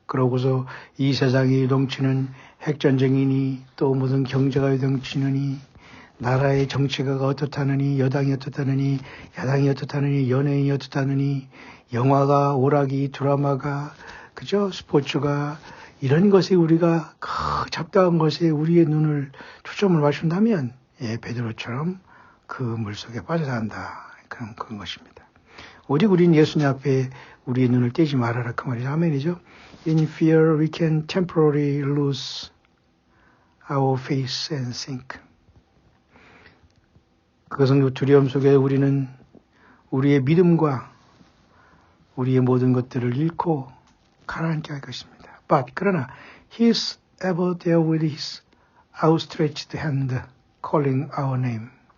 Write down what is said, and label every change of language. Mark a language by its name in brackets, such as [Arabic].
[Korean] 그러고서 이 세상에 유동치는 핵전쟁이니 또 무슨 경제가 유동치느니 나라의 정치가 어떻다느니 여당이 어떻다느니 야당이 어떻다느니 연예인이 어떻다느니 영화가 오락이 드라마가 그죠 스포츠가 이런 것에 우리가 잡다한 것에 우리의 눈을 초점을 맞춘다면 베드로처럼 그 물속에 빠져나간다. 그런 것입니다. 오직 우리는 예수님 앞에 우리의 눈을 떼지 말아라. 그 말이죠. 아멘이죠. [English] In fear we can temporarily lose our faith and sink. [Korean] 그것은 그 두려움 속에 우리는 우리의 믿음과 우리의 모든 것들을 잃고 가라앉게 할 것입니다. [English] But [Korean] 그러나 [English] He is ever there with His outstretched hand calling our name.